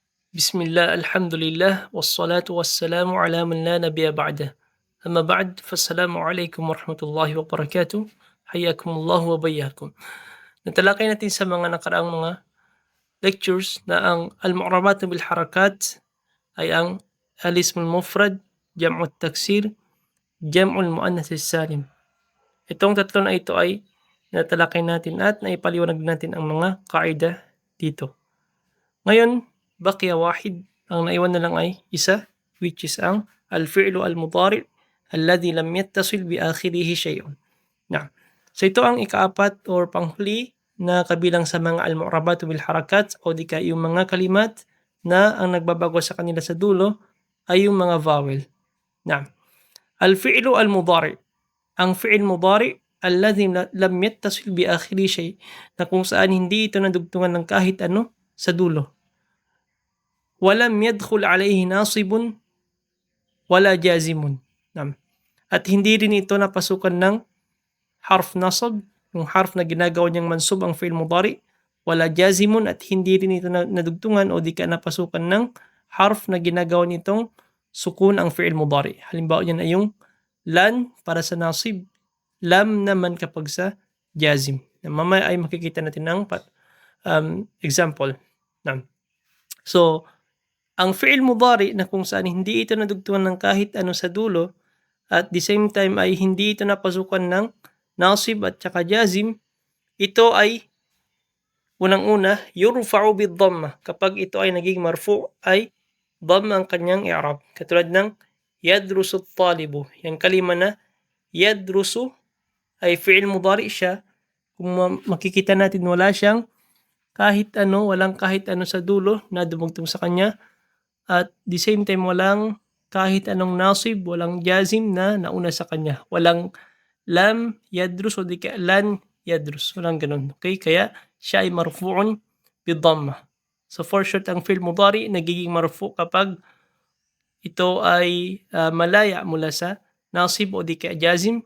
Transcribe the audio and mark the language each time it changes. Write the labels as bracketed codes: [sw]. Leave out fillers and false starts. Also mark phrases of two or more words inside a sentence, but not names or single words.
[ar] بسم الله، الحمد لله، والصلاة والسلام على من لا نبي بعده. أما بعد، فالسلام عليكم ورحمة الله وبركاته. حياكم الله وبياكم. [tl] Natalakay natin sa mga nakaraang mga lectures na ang [ar] المعربات بالحركات [tl] ay ang [ar] الاسم المفرد، جمع التكسير، جمع المؤنث السالم. [tl] Itong tatlo na ito ay natalakay natin at naipaliwanag natin ang mga kaida dito. Ngayon, [ar] بقي واحد, [tl] ang naiwan na lang ay isa, [en] which is [ar] ang الفعل المضارع الذي لم يتصل بآخره شيء. [tl] So ito ang ikaapat or panghuli na kabilang sa mga [ar] المعربات بالحركات [tl] o di kaya yung mga kalimat na ang nagbabago sa kanila sa dulo ay yung mga vowel. [ar] الفعل المضارع', ang فعل مضارع الذي لم يتصل بآخره شيء', [tl] na kung saan hindi ito nadugtungan ng kahit ano sa dulo. [ar] ولم يدخل عليه ناصب ولا جازم. [tl] At hindi rin ito napasukan ng [ar] حرف نصب, [tl] yung harf na ginagawa niyang mansub ang [ar] فعل مضارع, ولا جازم, [tl] at hindi rin ito nadugtungan o di ka napasukan ng harf na ginagawa nitong sukun ang [ar] فعل مضارع. [tl] Halimbawa niyan ay yung lan para sa nasib, lam naman kapag sa jazim. Mamaya ay makikita natin ng example. So, ang [ar] فعل مضارع [tl] na kung saan hindi ito nadugtungan ng kahit ano sa dulo [en] at the same time [tl] ay hindi ito napasukan ng nasib at saka jazim, ito ay unang-una [ar] يرفع بالضمة. [tl] Kapag ito ay naging marfu' ay dhamma ang kanyang i'rab. Katulad ng [ar] يدرس الطالب. [tl] Yung kalima na yadrusu ay [ar] فعل مضارع [tl] siya. Kung makikita natin wala siyang kahit ano, walang kahit ano sa dulo na dumugtong sa kanya. [en] At the same time, [tl] walang kahit anong nasib, walang jazim na nauna sa kanya. Walang [ar] لم يدرس [tl] o di kaya [ar] لن يدرس. [tl] Walang ganun. Okay? Kaya siya ay [ar] مرفوع بالضمة. [tl] So [en] for short, [tl] ang [ar] فعل مضارع [tl] nagiging marfu' kapag ito ay malaya mula sa nasib o di kaya jazim.